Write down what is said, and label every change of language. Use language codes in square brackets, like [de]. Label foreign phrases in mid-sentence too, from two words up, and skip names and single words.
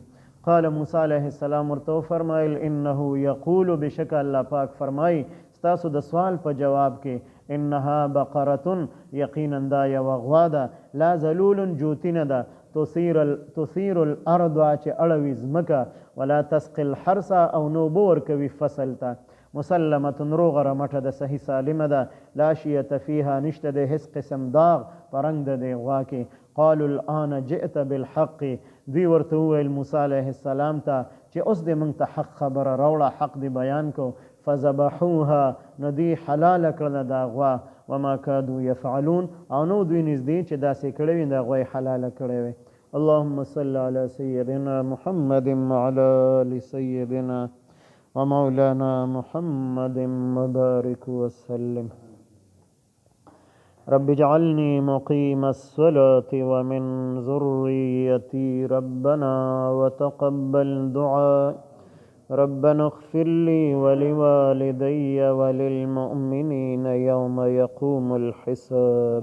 [ps] قال موسی [ar] علیه السلام [ps] ورته وفرمایل [ar] انه یقول، [ps] بېشکه الله پاک فرمایي ستاسو د سوال په جواب کې، [ar] انها بقرتن [ps] یقینا دا یوه غوا ده، [ar] لا ذلول [ps] جوتی نه ده، [ar] تثیر الارض [ps] چې اړوي ځمکه، [ar] ولا تسقي الحرث [ps] او نو اوبه ورکوي فصل ته، مسلمتن روغه رمټه ده، صحیح سالمه ده، [ar] لا شیته فیها [ps] نشته دی هیڅ قسم داغ په رنګ د دې غوا کې. [ar] قالوا الآن جئت بالحق، [ps] دوی ورته وویل موسی [ar] علیه السلام [ps] ته چې اوس دې موږ ته حق خبره راوړه، حق دې بیان کو. فذبحوها، نو دوی حلاله کړله دا غوا، [ar] وما کادو یفعلون [ps] او نو دوی نږدې چې داسې کړی وي دا غوا یې حلاله کړی وي. [ar] اللهم صل على سيدنا محمد وعلى آل سيدنا ومولانا محمد وبارك وسلم. رب اجعلني مقيم الصلاة ومن ذريتي ربنا وتقبل دعاء ربنا اغفر لي ولوالدي وللمؤمنين يوم يقوم الحساب.